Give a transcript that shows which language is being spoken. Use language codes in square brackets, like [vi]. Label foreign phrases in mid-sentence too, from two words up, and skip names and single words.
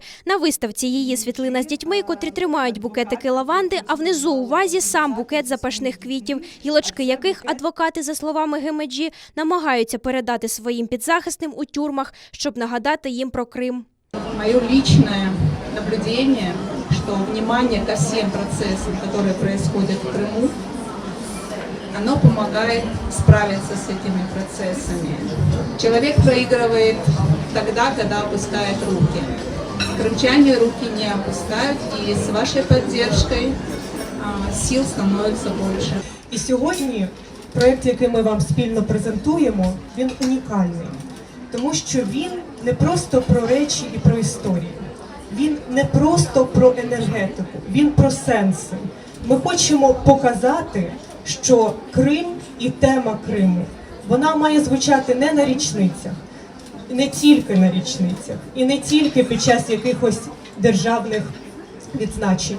[uk] На виставці її світлина з дітьми, котрі тримають букетики лаванди, а внизу у вазі сам букет запашних квітів, гілочки яких адвокати, за словами Гемеджі, намагаються передати своїм підзахисним у тюрмах, щоб нагадати їм про Крим. [ru] Моє личне наблюдення, что внимание ко всем процессам, которые происходят в Крыму, оно помогает справиться с этими процессами. Человек проигрывает тогда, когда опускает руки. Крымчане руки не опускают, и с вашей поддержкой сил становится больше. [uk] І сьогодні проєкт, який ми вам спільно презентуємо, він унікальний, тому що він не просто про речі і про історію. Він не просто про енергетику, він про сенси. Ми хочемо показати, що Крим і тема Криму, вона має звучати не на річницях, не тільки на річницях, і не тільки під час якихось державних відзначень.